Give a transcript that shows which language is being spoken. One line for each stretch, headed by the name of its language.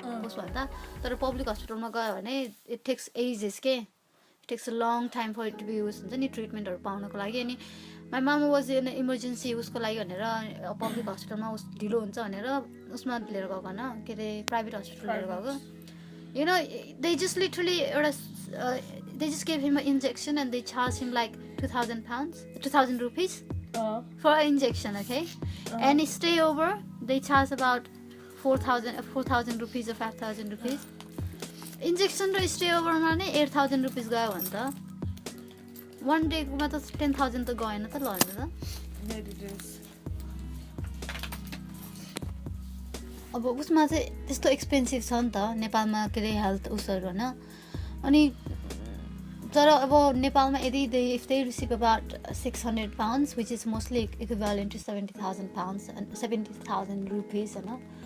Nepali: उस भन्दा तर
English: public hospital
Nepali: मा गयो भने
English: it takes ages के it takes a long time for it to be used
Nepali: हुन्छ नि ट्रिटमेन्टहरु पाउनको लागि अनि
English: my mama was in emergency
Nepali: उसको लागि भनेर public hospital मा उस ढिलो हुन्छ भनेर उसमा लिएर गएको
English: हैन के रे प्राइभेट हस्पिटल लिएर गएको they just literally they just gave him an injection and they charged him like 2,000 rupees for an injection, okay? And stay over, they charge about 4,000 rupees or 5,000 rupees. Injection to stay over money
Nepali: 8,000 rupees गयो भने त one day मा त 10,000 त गएन त ल हैन त अब उसमा चाहिँ त्यस्तो एक्सपेन्सिभ छ नि त नेपालमा के रे हेल्थ उसहरु हैन अनि तर अब नेपालमा यदि
English: if they receive about £600 which is mostly equivalent to 70,000 pounds and 70,000 rupees
Nepali: हैन